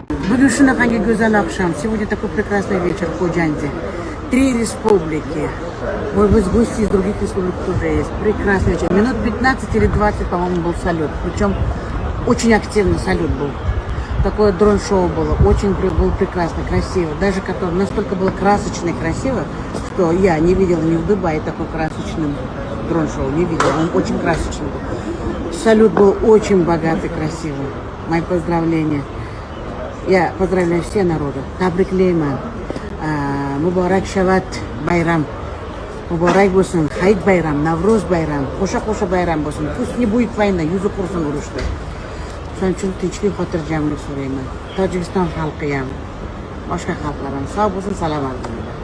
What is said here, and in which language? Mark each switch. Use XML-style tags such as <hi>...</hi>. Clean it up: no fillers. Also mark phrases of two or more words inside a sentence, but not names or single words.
<uz>Bugun shunaqangi go'zal oqshom.</uz> <ru>Сегодня такой прекрасный вечер в Ходжанде. 3 республики. Может быть, гости из других республик тоже есть. Прекрасный вечер. Минут 15 или 20, по-моему, был салют. Причем очень активно салют был. Такое дрон-шоу было. Очень было прекрасно, красиво. Даже настолько было красочно и красиво, что я не видела ни в Дубае такой красочным дрон-шоу. Не видела. Он очень красочный был. Салют был очень богатый, красивый. Мои поздравления. Я поздравляю все народы.</ru> <tg>Табриклейман. Мубарак шават байрам.</tg> <uz>Мубарак bo'lsin. Hayit bayram, Navro'z bayram, qo'sha bayram bo'lsin.</uz> <ru>Pust не будет войны,</ru> <uz>yuzi qursin urushda. Shuning uchun tinchlik, xotirjamlik so'rayman. Tojikiston xalqi ham, boshqa xalqlar ham sog' bo'lsin, salomat bo'lsin.</uz>